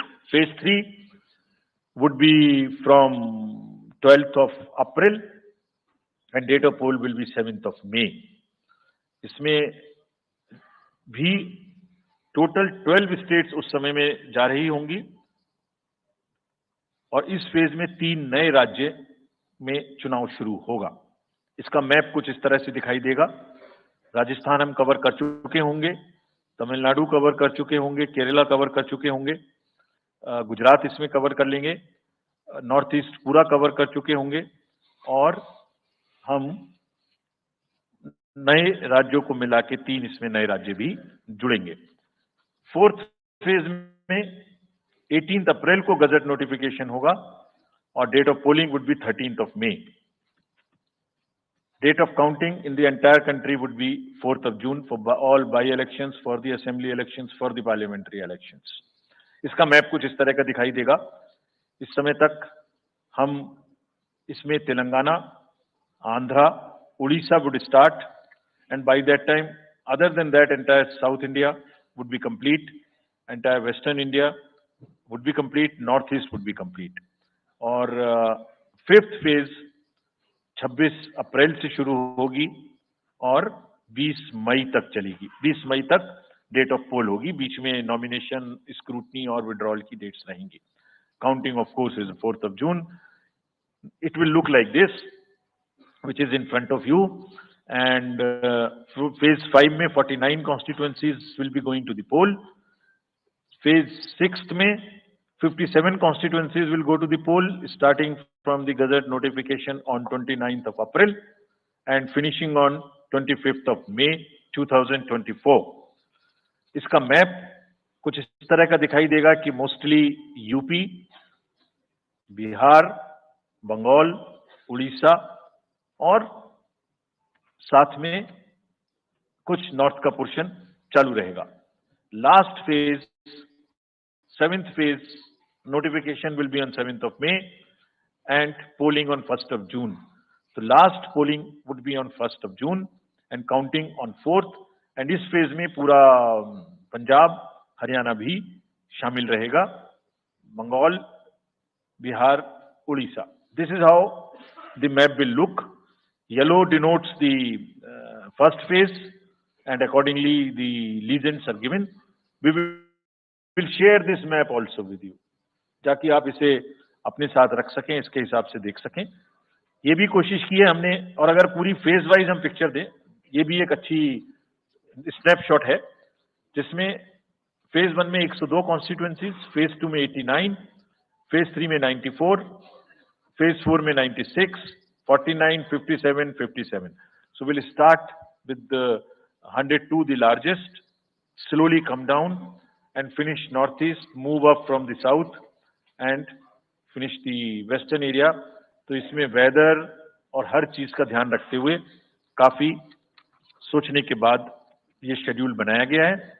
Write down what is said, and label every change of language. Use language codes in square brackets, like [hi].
[en] Phase 3 would be from 12th of April and date of poll will be 7th of May. [hi] इसमें भी total 12 states उस समय में जा रही होंगी और इस फेज में 3 नए राज्य में चुनाव शुरू होगा। इसका मैप कुछ इस तरह से दिखाई देगा। राजस्थान हम कवर कर चुके होंगे, तमिलनाडु कवर कर चुके होंगे, केरला कवर कर चुके होंगे, गुजरात इसमें कवर कर लेंगे, नॉर्थ ईस्ट पूरा कवर कर चुके होंगे और हम नए राज्यों को मिला के 3 इसमें नए राज्य भी जुड़ेंगे। फोर्थ फेज में 18 अप्रैल को गजट नोटिफिकेशन होगा और [en] Date of polling would be 13th of May. Date of counting in the entire country would be 4th of June for all by-elections, for the assembly elections, for the parliamentary elections. [hi] इसका map कुछ इस तरह का दिखाई देगा। इस समय तक हम इसमें [en] Telangana, Andhra, Orissa would start and by that time, other than that, entire South India would be complete, entire Western India would be complete, Northeast would be complete. [hi] और फिफ्थ फेज 26 अप्रैल से शुरू होगी और 20 मई तक चलेगी। 20 मई तक डेट ऑफ पोल होगी, बीच में नॉमिनेशन, स्क्रूटनी और विड्रॉल की डेट्स रहेंगी। [en] Counting of course is 4th of June. It will look like this, which is in front of you, and phase 5 में 49 constituencies will be going to the poll. Phase 6 में 57 constituencies will go to the poll, starting from the gazette notification on 29th of April and finishing on 25th of May 2024. [hi] इसका map कुछ इस तरह का दिखाई देगा कि मोस्टली यूपी, बिहार, बंगाल, उड़ीसा और साथ में कुछ नॉर्थ का पोर्शन चालू रहेगा। [en] Last phase, 7th phase notification will be on 7th of May and polling on 1st of June. So last polling would be on 1st of June and counting on 4th. [hi] And इस phase में पूरा पंजाब, हरियाणा भी शामिल रहेगा, Bengal, Bihar, Orissa. [en] This is how the map will look. Yellow denotes the first phase and accordingly the legends are given. We will share this map also with you, [hi] ताकि आप इसे अपने साथ रख सकें, इसके हिसाब से देख सकें। ये भी कोशिश की है हमने, और अगर पूरी फेज वाइज हम पिक्चर दें, ये भी एक अच्छी स्नैपशॉट है, जिसमें फेज 1 में 102 कॉन्स्टिट्यूएंसीज, फेज 2 में 89, फेज 3 में 94, फेज 4 में 96, 49, 57, 57. [en] So we'll start with the 102, the largest, slowly come down and finish northeast, move up from the south and finish the western area. [hi] तो इसमें वेदर और हर चीज का ध्यान रखते हुए काफी सोचने के बाद ये शेड्यूल बनाया गया है।